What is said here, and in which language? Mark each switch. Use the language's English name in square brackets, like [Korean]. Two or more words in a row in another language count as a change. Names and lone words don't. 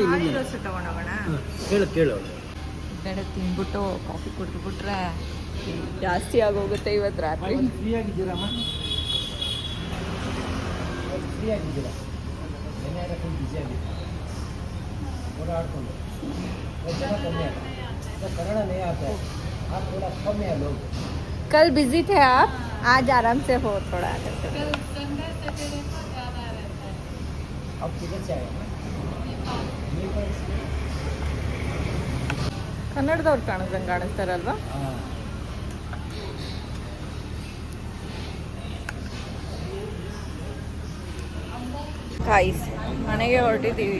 [Kannada] ದೋಸೆ ತೊಗೊಂಡೋಗೋಣ. ಕೇಳು ಇದೆಡೆ ತಿನ್ಬಿಟ್ಟು ಕಾಫಿ ಕುಡಿದ್ಬಿಟ್ರೆ ಜಾಸ್ತಿ ಆಗೋಗುತ್ತೆ ಇವತ್ತು ರಾತ್ರಿ. ಫ್ರೀ ಆಗಿದ್ದೀರಮ್ಮ? ಫ್ರೀ ಆಗಿದ್ದೀರಾ? ಏನಾರ ಫುಲ್ ಬಿಸಿ ಆಗಿದ್ದೀರಾ? ಓಡಾಡ್ಕೊಂಡು [Hindi] कमी आता है, कन्नड़ नहीं आता है, आप थोड़ा कम है लोग. कल बिजी थे आप, आज आराम से हो थोड़ा. अब किधर से आए? [Kannada] ಕನ್ನಡದವ್ರು ಕಾಣಿಸ್ತಾರಲ್ವಾ? ಗೈಸ್ ಮನೆಗೆ ಹೊರಟಿದ್ದೀವಿ.